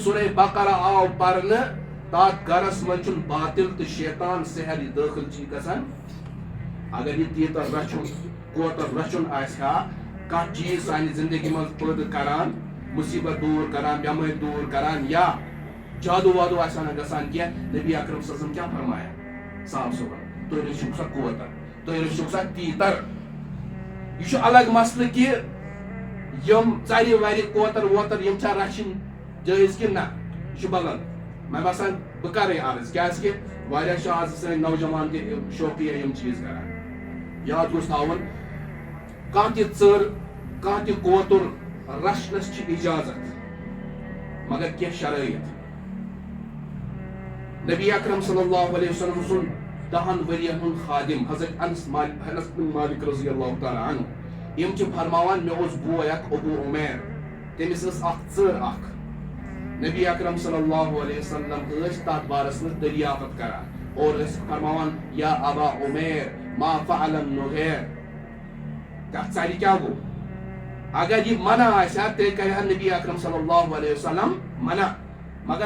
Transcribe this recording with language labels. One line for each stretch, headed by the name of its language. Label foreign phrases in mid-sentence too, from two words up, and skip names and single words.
Kashmiri: سورہ بقرہ آو پرنہٕ تتھ گرس منٛز چھُنہٕ باطل تہٕ شیطان سحر یہِ دٲخل چھِ گژھان اگر یہِ تیٖتر رچھُن کوتر رچھُن آسہِ ہا کانٛہہ چیٖز سانہِ زندگی منٛز پٲدٕ کران مصیبت دور کران بٮ۪مٲرۍ دور کران یا جادو وادو آسہِ نہٕ گژھان کینٛہہ نبی اکرم
Arabic: صلی اللہ علیہ
Kashmiri: وسلم کیٛاہ فرمایا صاف صبح تُہۍ رٔچھِو سا کوتر تُہۍ رٔچھِو سا تیٖتر یہ چھُ الگ مسلہٕ کہِ یم ژرِ ورِ کوتر ووتر یم چھا رچھِنۍ جٲیز کِنہٕ نہ یہ چھُ بدل مےٚ باسان بہٕ کرے عرض کیازِ واریاہ چھِ آز سٲنۍ نوجوان تہِ شوقیہ یم چیٖز کران یاد گوٚژھ تھاوُن کانٛہہ تہِ ژٔر کانٛہہ تہِ کوتُر رچھنس چھِ اجازت مگر کینٛہہ شرٲیط نبی اکرم
Arabic: صلی اللہ علیہ وسلم
Kashmiri: سُنٛد 10 ؤرین ہُنٛد خادم حضرت انس بن مالک
Arabic: رضی اللہ تعالیٰ
Kashmiri: عنہ یم چھِ فرماوان مےٚ اوس بوے اکھ ابو عمیر تٔمِس ٲس اکھ ژٔر اکھ نبی اکرم
Arabic: صلی اللہ علیہ وسلم
Kashmiri: ٲسۍ تتھ بارس منٛز دریافت کران اور ٲسۍ فرماوان
Arabic: یا ابا عمیر ما فعل النغیر
Kashmiri: تتھ ژرِ کیٛاہ گوٚو اگر یہ منع آسہِ ہا تیٚلہِ کرِ ہا نبی اکرم
Arabic: صلی اللہ علیہ وسلم
Kashmiri: منع مگر